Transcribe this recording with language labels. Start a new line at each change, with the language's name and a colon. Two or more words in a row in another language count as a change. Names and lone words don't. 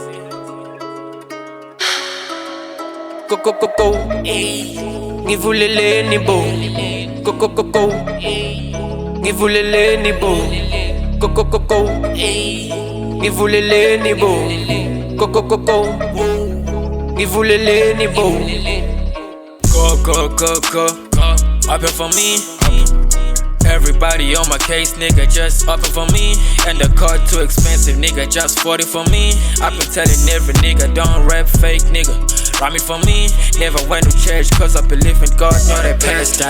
Zulu: Go, Ngivuleleni bo. Go, Ngivuleleni bo. Go, Ngivuleleni bo. Go, Ngivuleleni bo. Go,
English: up for me. Everybody on my case, nigga, just up for me. And the car too expensive, nigga, just 40 for me. I've been telling every nigga, don't rap fake, nigga. Ride me for me, never went to church, cause I believe in God, not a pastor.